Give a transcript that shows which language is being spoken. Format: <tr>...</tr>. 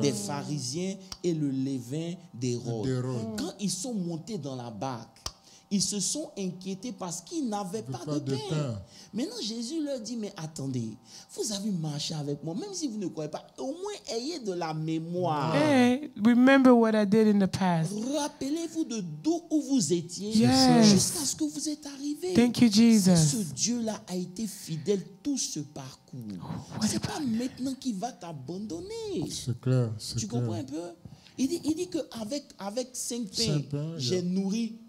<fr>des pharisiens et le levain d'Hérode. D'Hérode. Quand ils sont montés dans la barque, ils se sont inquiétés parce qu'ils n'avaient pas de pain. Maintenant, Jésus leur dit, mais attendez, vous avez marché avec moi, même si vous ne croyez pas, au moins ayez de la mémoire.</fr> <en>Hey, remember what I did in the past.</en> <fr>Rappelez-vous de d'où vous étiez</fr> <en>Yes.</en> <fr>jusqu'à ce que vous êtes arrivés.</fr> <en>Thank you,</en> <fr>Ce</fr> <en>Jesus.</en> <fr>Dieu-là a été fidèle tout ce parcours. C'est pas maintenant qu'il va t'abandonner. C'est clair. Tu comprends un peu? Il dit qu'avec 5 pains, j'ai nourri</fr>